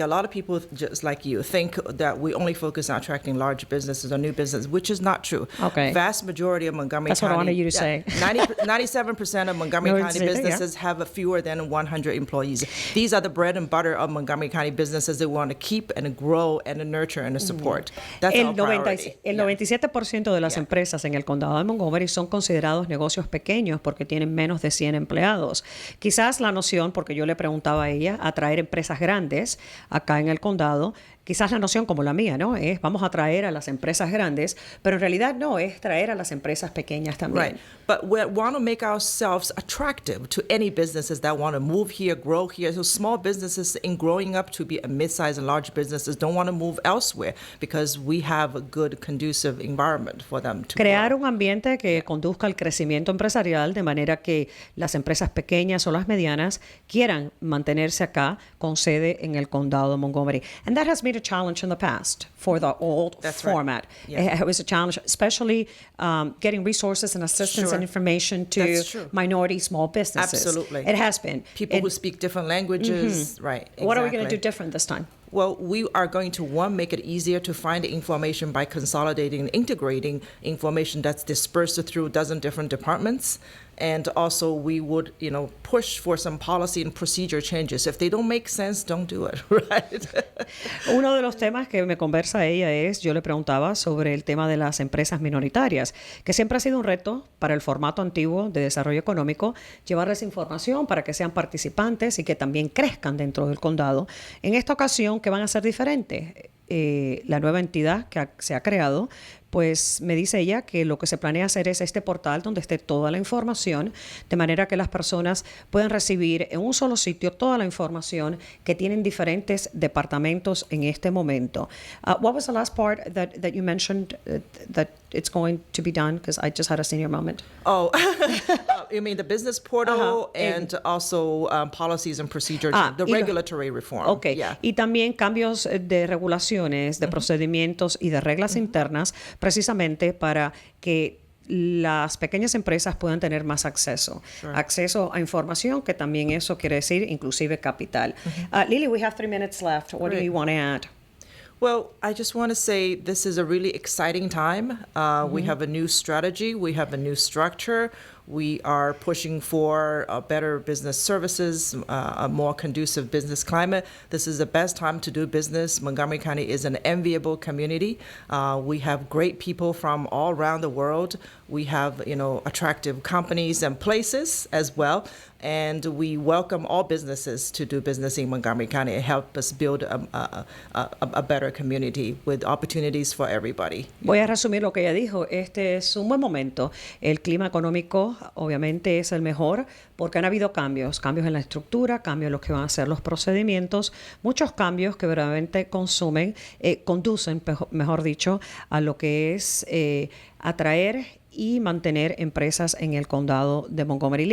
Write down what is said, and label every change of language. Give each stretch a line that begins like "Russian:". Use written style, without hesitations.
English: A lot of people, just like you, think that we only focus on attracting large businesses or new business, which is not true. Okay. Vast majority of Montgomery That's County. what I wanted you to say. 97% of Montgomery No, County it's- businesses have fewer than 100 employees. These are the bread and butter of Montgomery County businesses they want to keep and grow and nurture and support. That's our priority.
Spanish: El 97% de las empresas en el condado de Montgomery son considerados negocios pequeños porque tienen menos de 100 empleados. Quizás la noción, porque yo le preguntaba a ella, atraer empresas grandes acá en el condado, quizás la noción como la mía, ¿no? Es vamos a traer a las empresas grandes, pero en realidad no, es traer a las empresas pequeñas también.
English: Right. But we want to make ourselves attractive to any businesses that want to move here, grow here. So small businesses in growing up to be a mid-sized and large businesses don't want to move elsewhere because we have a good, conducive environment for them to
Spanish: Crear
English: grow.
Spanish: un ambiente que conduzca al crecimiento empresarial de manera que las empresas pequeñas o las medianas quieran mantenerse acá con sede en el condado de Montgomery.
English: And that has been a challenge in the past for the old That's right. format. Yeah. It was a challenge, especially getting resources and assistance Sure. and information to That's true. minority small businesses. Absolutely. It has been. People who speak different languages, right. What are we going to exactly. do different this time? Well, we are going to, one, make it easier to find information by consolidating and integrating information that's dispersed through a dozen different departments. And also, we would, push for some policy and procedure changes. If they don't make sense, don't do it, right?
Spanish: Uno de los temas que me conversa ella es, yo le preguntaba sobre el tema de las empresas minoritarias, que siempre ha sido un reto para el formato antiguo de desarrollo económico, llevarles información para que sean participantes y que también crezcan dentro del condado. En esta ocasión, ¿qué van a ser diferentes? La nueva entidad que se ha creado, pues me dice ella que lo que se planea hacer es este portal donde esté toda la información, de manera que las personas puedan recibir en un solo sitio toda la información que tienen diferentes departamentos en este momento.
English: What was the last part that you mentioned that it's going to be done? Because I just had a senior moment. Oh, you mean the business portal and also policies and procedures, the regulatory reform. Okay. Yeah.
Spanish: Y también cambios de regulaciones, de procedimientos y de reglas internas, precisamente para que las pequeñas empresas puedan tener más acceso.
English: Sure.
Spanish: Acceso a información, que también eso quiere decir inclusive capital.
English: Lily, we have 3 minutes left. What do Great. you want to add? Well, I just want to say this is a really exciting time. We have a new strategy. We have a new structure. We are pushing for better business services, a more conducive business climate. This is the best time to do business. Montgomery County is an enviable community. We have great people from all around the world. We have, attractive companies and places as well. And we welcome all businesses to do business in Montgomery County and help us build a better community with opportunities for everybody.
Spanish: Voy a resumir lo que ella dijo. Este es un buen momento. El clima económico obviamente es el mejor porque han habido cambios en la estructura, cambios en los que van a ser los procedimientos, muchos cambios que verdaderamente conducen, mejor dicho, a lo que es atraer y mantener empresas en el condado de Montgomery.